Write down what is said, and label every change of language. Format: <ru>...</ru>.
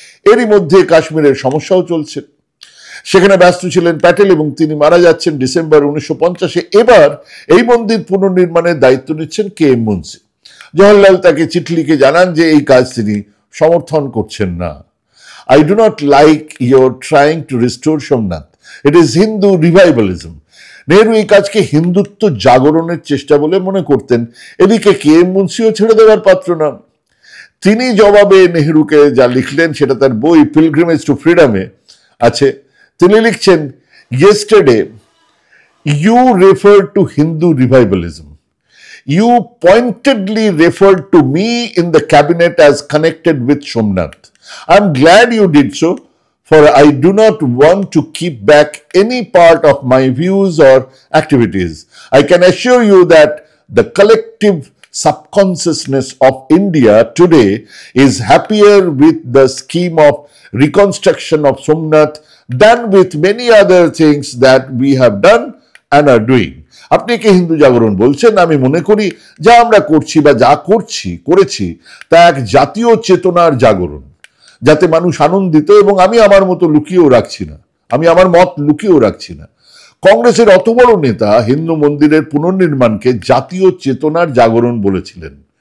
<bn>এরই মধ্যে কাশ্মীরের সমস্যাও চলছে, সেখানে ব্যস্ত ছিলেন প্যাটেল, এবং তিনি মারা যাচ্ছেন ডিসেম্বর 1950-এ। এবার এই মন্দির পুনর্নির্মাণের দায়িত্ব নিচ্ছেন KM মুন্সি। জওহরলাল তাকে চিঠি লিখে জানান যে এই কাজ তিনি সমর্থন করছেন না।</bn> <en>I do not like your trying to restore Somnath, it is Hindu revivalism।</en> <bn>Nehru এই কাজকে হিন্দুত্ব জাগরণের চেষ্টা বলে মনে করতেন। এদিকে KM মুন্সিও ছেড়ে দেওয়ার পাত্র নন। তিনি জবাবে নেহরুকে যা লিখলেন সেটা তার বই পিলগ্রিমেজ টু ফ্রিডমে আছে। তিনি লিখছেন,</bn> <en>yesterday you referred to Hindu revivalism. You pointedly referred to me in the cabinet as connected with Somnath. I'm glad you did so, for I do not want to keep back any part of my views or activities. I can assure you that the collective subconsciousness of India today is happier with the scheme of reconstruction of Somnath than with many other things that we have done and are doing.</en> <bn>আপনি কি হিন্দু জাগরণ বলছেন? আমি মনে করি যা আমরা করছি বা যা করেছি তা এক জাতীয় চেতনার জাগরণ, যাতে মানুষ আনন্দিত, এবং আমি আমার মতো লুকিয়েও রাখছি না, আমি আমার মত লুকিয়েও রাখছি না। কংগ্রেসের অত বড় নেতা হিন্দু মন্দিরের পুনর্নির্মাণকে জাতীয় চেতনার জাগরণ বলেছিলেন।</bn>